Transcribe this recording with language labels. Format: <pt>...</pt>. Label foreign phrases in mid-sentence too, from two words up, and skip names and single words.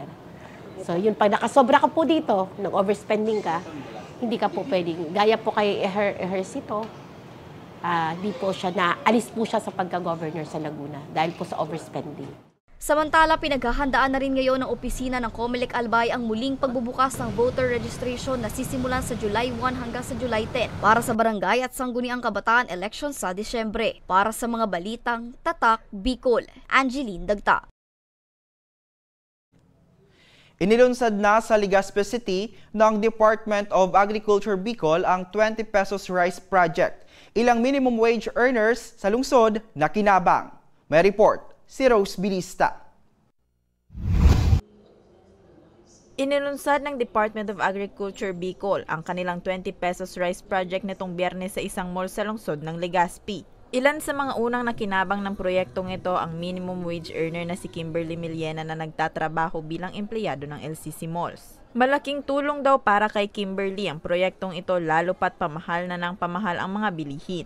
<tl>So yun, pag nakasobra ka po dito, nag-overspending ka, hindi ka po pwedeng, gaya po kay Ejercito, di po siya, naalis po siya sa pagka-governor sa Laguna dahil po sa overspending. Samantala, pinaghahandaan na rin ngayon ng opisina ng COMELEC Albay ang muling pagbubukas ng</tl> <en>voter registration</en> <tl>na sisimulan sa July 1 hanggang sa July 10 para sa barangay at sangguniang kabataan elections sa Disyembre. Para sa mga balitang Tatak Bicol, Angeline Dagta. Inilunsad na sa Legazpi City ng Department of Agriculture Bicol ang 20 pesos rice project. Ilang</tl> <en>minimum wage earners</en> <tl>sa lungsod na kinabang. May report si Rose Bilista. Inilunsad ng Department of Agriculture Bicol ang kanilang 20 pesos rice project nitong Biyernes sa isang mall sa lungsod ng Legazpi. Ilan sa mga unang nakinabang ng proyektong ito ang</tl> <en>minimum wage earner</en> <tl>na si Kimberly Millena na nagtatrabaho bilang empleyado ng LCC Malls. Malaking tulong daw para kay Kimberly ang proyektong ito lalo pat pamahal na ng pamahal ang mga bilihin.</tl>